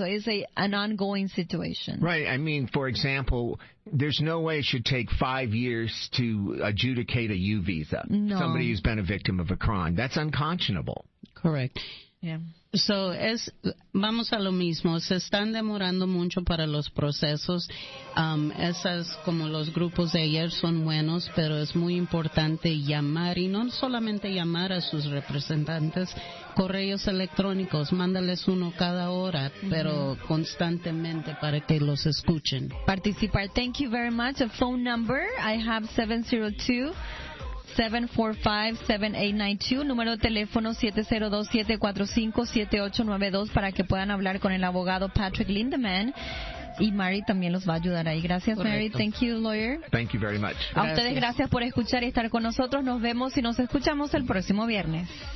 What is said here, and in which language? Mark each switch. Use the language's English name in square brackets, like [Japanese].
[English] So it's an ongoing situation. Right. I mean, for example, there's no way it should take 5 years to adjudicate a U visa. No. Somebody who's been a victim of a crime. That's unconscionable. Correct. Yeah. [Spanish] So vamos a lo mismo, se están demorando mucho para los procesos. Esas, como los grupos de ayer, son buenos, pero es muy importante llamar, y no solamente llamar a sus representantes, correos electrónicos, mándales uno cada hora, pero constantemente para que los escuchen. Participar. [English] Thank you very much. A phone number, I have 702 [Spanish] 745-7892, número de teléfono 702-745-7892 para que puedan hablar con el abogado Patrick Lindemann. Y Mary también los va a ayudar ahí. Gracias, [English] Mary. Thank you, lawyer. Thank you very much. [Spanish] A ustedes gracias por escuchar y estar con nosotros. Nos vemos y nos escuchamos el próximo viernes.